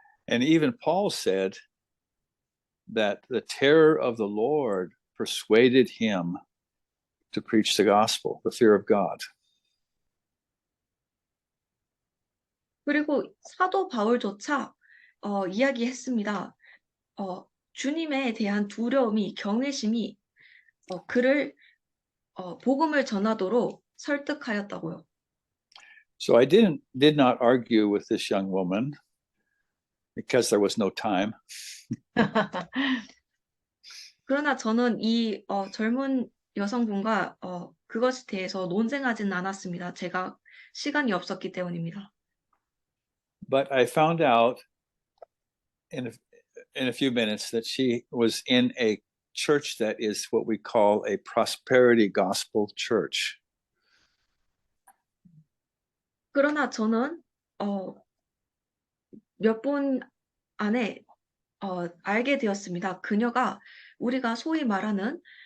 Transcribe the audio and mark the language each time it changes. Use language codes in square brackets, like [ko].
[en] And even Paul said that the terror of the Lord persuaded him to preach the gospel, the fear of God. [ko] 그리고 사도 바울조차 이야기했습니다. 주님에 대한 두려움이, 경외심이 그를 복음을 전하도록 설득하였다고요. [en] So I did not argue with this young woman because there was no time. [ko] 그러나 저는 이 젊은 여성분과 그것에 대해서 논쟁하지는 않았습니다. 제가 시간이 없었기 때문입니다. [en] But I found out in a few minutes that she was in a church that is what we call a prosperity gospel church. [ko] 그러나 저는 몇 분 안에 알게 되었습니다. 그녀가 우리가 소위 말하는